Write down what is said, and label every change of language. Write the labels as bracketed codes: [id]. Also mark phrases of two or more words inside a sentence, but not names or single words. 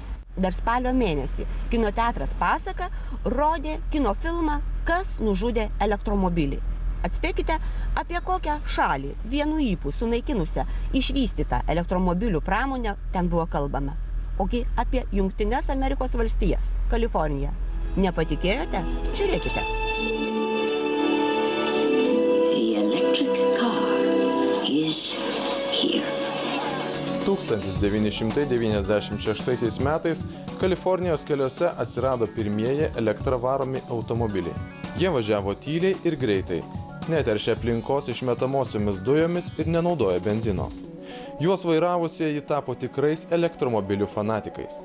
[lt] Dar spalio mėnesį kino teatras Pasaka rodė kino filmą Kas nužudė elektromobilį. Atspėkite, apie kokią šalį vienu ypu sunaikinusią išvystytą elektromobilių pramonę ten buvo kalbama. Ogi apie Jungtines Amerikos valstijas, Kaliforniją. Nepatikėjote? Žiūrėkite. [en] The electric car is here. [lt] 1996 metais Kalifornijos keliuose atsirado pirmieji elektra varomi automobiliai. Jie važiavo tyliai ir greitai, neteršia aplinkos išmetamosiomis dujomis ir nenaudoja benzino. Juos vairavusieji tapo tikrais elektromobilių fanatikais.